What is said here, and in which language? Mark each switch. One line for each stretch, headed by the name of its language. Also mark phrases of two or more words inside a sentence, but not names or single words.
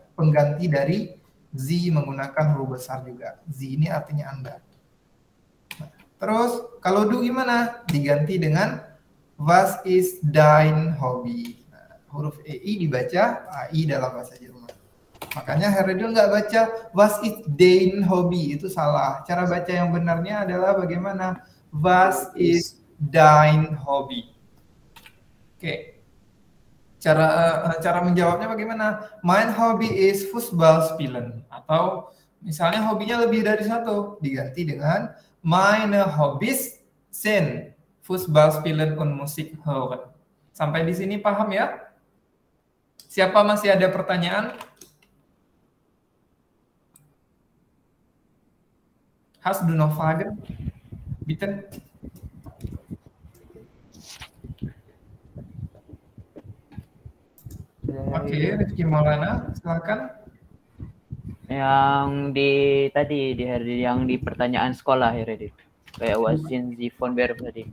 Indonesian: Pengganti dari Sie menggunakan huruf besar juga. Sie ini artinya Anda. Nah, terus kalau du gimana? Diganti dengan
German: Was ist dein Hobby?
Indonesian: Huruf EI dibaca AI dalam bahasa Jerman. Makanya Heredil nggak baca
German: was is dein Hobby,
Indonesian: itu salah. Cara baca yang benarnya adalah bagaimana?
German: Was is dein Hobby?
Indonesian: Oke. Cara menjawabnya bagaimana?
German: Mein Hobby is Fußball spielen.
Indonesian: Atau misalnya hobinya lebih dari satu, diganti dengan
German: meine Hobbys sind Fußball spielen und Musik hören.
Indonesian: Sampai di sini paham ya? Siapa masih ada pertanyaan?
German: Hast du noch Fragen? Bitte.
Indonesian: Oke, Rifki Maulana, silakan. Yang yang di pertanyaan sekolah Heredit. Kayak wasin di von Berg tadi.